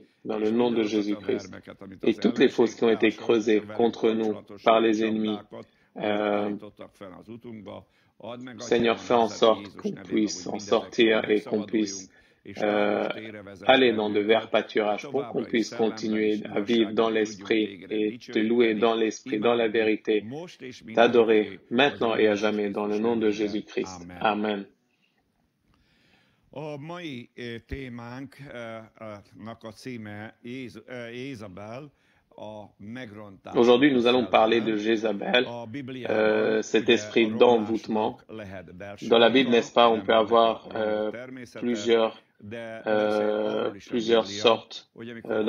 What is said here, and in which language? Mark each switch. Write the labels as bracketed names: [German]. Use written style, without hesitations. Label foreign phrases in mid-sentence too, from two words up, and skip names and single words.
[French] Dans le nom de Jésus-Christ. Et toutes les fausses qui ont été creusées contre nous par les ennemis, Seigneur, fais en sorte qu'on puisse en sortir et qu'on puisse aller dans de verts pâturages pour qu'on puisse continuer à vivre dans l'esprit et te louer dans l'esprit, dans la vérité, t'adorer maintenant et à jamais dans le nom de Jésus-Christ. Amen. [Hungarian] A mai témánknak a címe Jézabel. [French] Aujourd'hui, nous allons parler de Jézabel, cet esprit d'envoûtement. Dans la Bible, n'est-ce pas, on peut avoir plusieurs sortes d'envoûtement.